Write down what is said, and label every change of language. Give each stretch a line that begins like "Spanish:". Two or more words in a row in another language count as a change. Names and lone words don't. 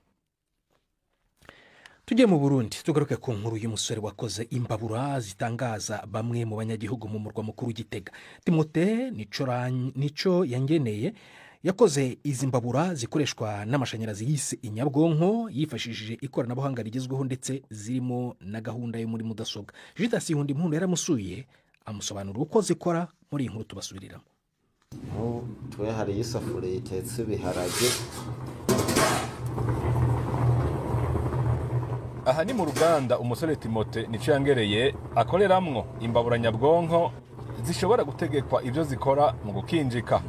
Kinyarwanda: Tujye mu Burundi tugaruke ku nkuru y'umusore wakoze imbabura zitangaza bamwe mu banyagihugu mu murwa mukuru Gitega. Timote Nico yangeneye yakoze izi mbabura zikoreshwa n'amashanyarazi yise inyabwonko yifashishije ikoranabuhanga rigezweho ndetse zirimo na gahunda yo muri mudasobwa. Judas Hundi Mpundu yaramusuye amusobanura uko zikora muri inkuru tubasubiriramo.
Rundi: Twe hari isafuriya itetse ibiharage. Aha ni mu ruganda umusore Timote Nico yangereye akoreramwo imbabura nyabwonko zishobora gutegekwa ibyo zikora mu gukinjika.